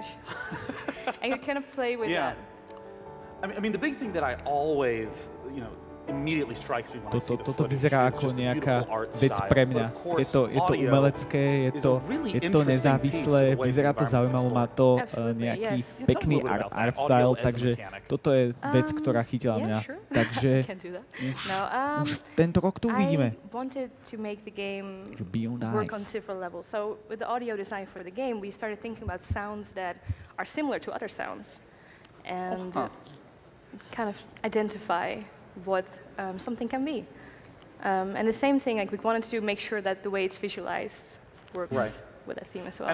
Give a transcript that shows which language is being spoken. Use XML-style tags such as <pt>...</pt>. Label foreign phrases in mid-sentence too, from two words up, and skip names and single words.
<en>And you kind of play with that. I mean, the big thing that I always, immediately strikes me when I see the</en> <sk>Toto vyzerá ako nejaká vec pre mňa. Je to umelecké, je to nezávislé, vyzerá to zaujímavé, má to nejaký pekný art style, takže toto je vec, ktorá chytila mňa. Takže už tento rok tu uvidíme. Beyond Eyes.</sk> <en>So with the audio design for the game, we started thinking about sounds that are similar to other sounds and kind of identify what something can be. And the same thing, like we wanted to make sure that the way it's visualized works with that theme as well.</en>